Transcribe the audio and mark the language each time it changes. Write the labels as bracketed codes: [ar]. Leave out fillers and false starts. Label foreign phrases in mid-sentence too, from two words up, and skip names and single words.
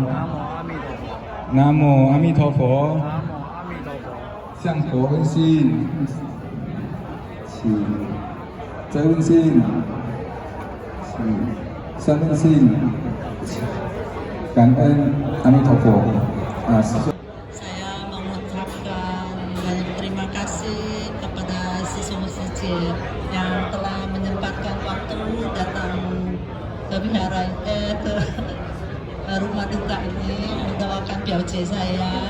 [zh] 南无阿弥陀佛。南无阿弥陀佛。南无阿弥陀佛。向佛问心，再问心，三问心，感恩阿弥陀佛。 [id] Saya mengucapkan banyak terima kasih kepada siswa masjid yang telah menyempatkan waktu datang ke wihara ke rumah duka ini mendoakan Biauce saya.